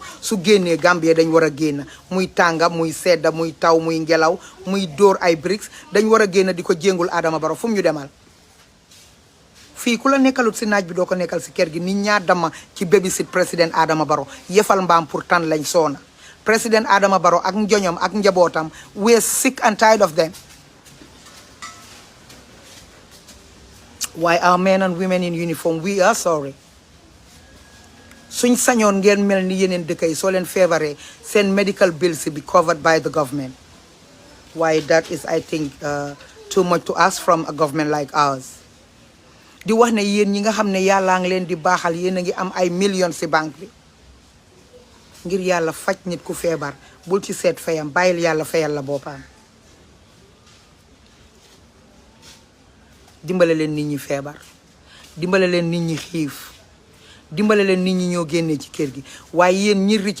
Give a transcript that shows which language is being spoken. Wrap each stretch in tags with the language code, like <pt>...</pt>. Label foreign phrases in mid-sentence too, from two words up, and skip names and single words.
<wo>su génnee Gambia dañ war a génn muy tànga muy sedda muy taw muy ngelaw muy dóor ay bricks dañ war a génn di ko jéngul Adama Barrow fu mu ñu demal fii ku la nekkalut si naaj bi doo ko nekkal si kër gi nit ñaa dama ci babysit président Adama Barrow yefal mbaam pour tan lañ soona président Adama Barrow ak njoñom ak njabootam</wo> <en>we're sick and tired of them why our men and women in uniform we are sorry</en> <wo>suñ sañoon ngeen mel ni yeneen dëkk yi soo leen feebaree seen</wo> <en>medical bills be covered by the government why that is I think too much to ask from a government like ours</en> <wo>di wax ne yéen ñi nga xam ne yàllaa ngi leen di baaxal yéen a ngi am ay millions ci banque bi ngir yàlla faj nit ku feebar bul ci seet fayam bàyyil yàlla fayal la boppam dimbale leen nit ñi feebar dimbale leen nit ñi xiif dimbale leen nit ñi ñoo génnee ci kër gi waaye yéen ñi rich</wo>